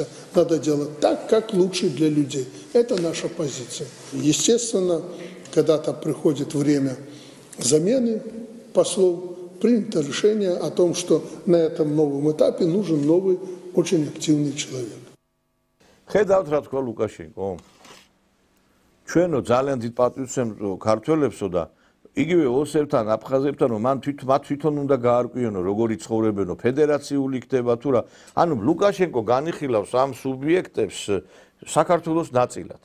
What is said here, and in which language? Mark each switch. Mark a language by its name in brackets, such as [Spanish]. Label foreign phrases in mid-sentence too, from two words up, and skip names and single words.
[Russian] Надо делать так, как лучше для людей. Это наша позиция. Естественно, когда-то приходит время замены послов, принято решение о том, что на этом новом этапе нужен новый, очень активный человек. [Georgian] ხედავთ რა თქვა ლუკაშენკო. ჩვენო ძალიან დიდ პატივს ემზო ქართველებსო და იგივე ოსებთან, აფხაზებთან, რომ მათ თვითონ უნდა გაარკვიონო, როგორი ცხოვრებენო, ფედერაციული იქნება თუ რა. ანუ ლუკაშენკო განიხილავს ამ სუბიექტებს საქართველოს ნაწილად.